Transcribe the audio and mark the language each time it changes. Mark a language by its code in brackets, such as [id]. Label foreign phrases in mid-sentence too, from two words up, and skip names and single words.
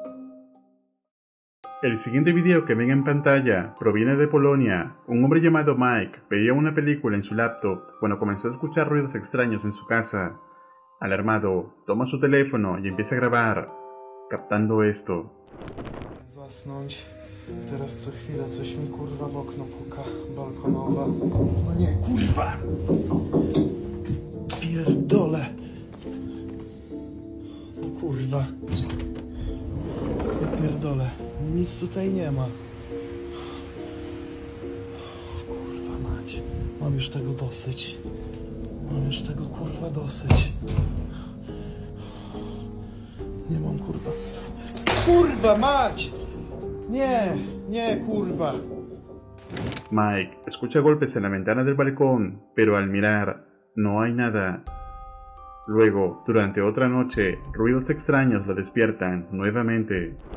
[es] El siguiente video que ven en pantalla proviene de Polonia. Un hombre llamado Mike veía una película en su laptop cuando comenzó a escuchar ruidos extraños en su casa. Alarmado, toma su teléfono y empieza a grabar, captando esto. [pl] Zasnąć. Teraz co chwilę coś mi kurwa w okno puka. Balkonowa. No nie, kurwa! Pierdolę! No kurwa. Ja pierdolę. Nic tutaj nie ma. Kurwa mać. Mam już tego dosyć. Mam już tego kurwa dosyć. Nie mam kurwa. Kurwa mać! Nie, kurwa. [es] Mike escucha golpes en la ventana del balcón, pero al mirar, no hay nada. Luego, durante otra noche, ruidos extraños lo despiertan nuevamente.